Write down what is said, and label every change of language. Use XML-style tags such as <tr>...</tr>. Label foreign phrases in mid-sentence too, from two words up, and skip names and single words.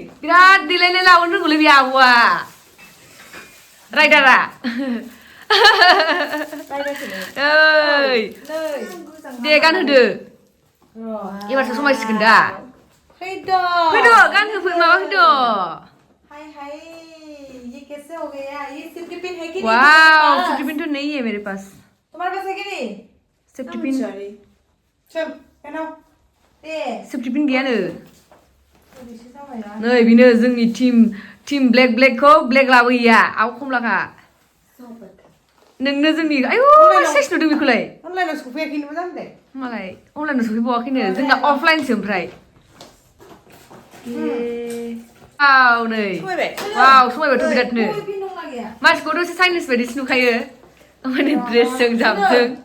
<brx>बिराद देलायनाय लाबोनो रोंगौलै बे आब'आ राइडारा ओइ दे गानहोदो एबारसो समायसिगोन दा फैद' गानहोफै माबा फैद'</brx> <hi>हाय हाय ये कैसे हो गया ये</hi> <en>safety pin</en> <hi>है कि नहीं वाओ</hi> <en>safety pin</en> <hi>तो नहीं है मेरे पास तुम्हारे पास है कि नहीं</hi> <en>safety pin</en> <hi>चल हेलो दे</hi> <en>safety pin</en> <brx>गैयानो नै बेनो जोंनि टीम ब्लेकखौ ब्लेक लाबोयैया आव खमलाखा नोंनो जोंनि आयु सेस नुदों बेखौलाय अनलाइनाव सफैयाखै नोबो जानो दे मालाय अनलाइनाव सफैबावाखैनो जोंना अफलाइनसो ओमफ्राय वाव नै वाव समायबायथ' बिरादनो मानसिखौ दसे चाइनिस बायदिसो नुखायो ओमफ्राय ड्रेसजों जाबजों</brx>